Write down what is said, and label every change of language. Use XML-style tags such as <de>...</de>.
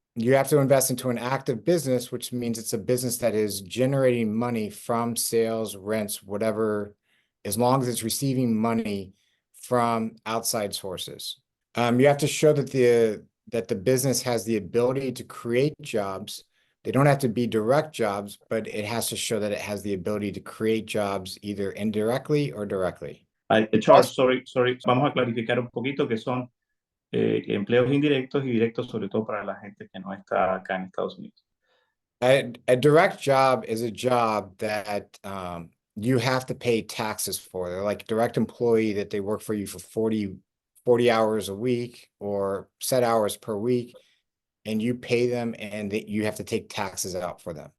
<en>You have to invest into an active business, which means it's a business that is generating money from sales, rents, whatever, as long as it's receiving money from outside sources. You have to show that the business has the ability to create jobs. They don't have to be direct jobs, but it has to show that it has the ability to create jobs either indirectly or directly. Charles, sorry.</en> <es>Vamos a clarificar un poquito que son empleos indirectos y directos, sobre todo para la gente que no está acá en Estados Unidos.</es> <en>A direct job is a job that you have to pay taxes for. They're like a direct employee that they work for you for 40 hours a week or set hours per week, and you pay them and you have to take taxes out for them.</en>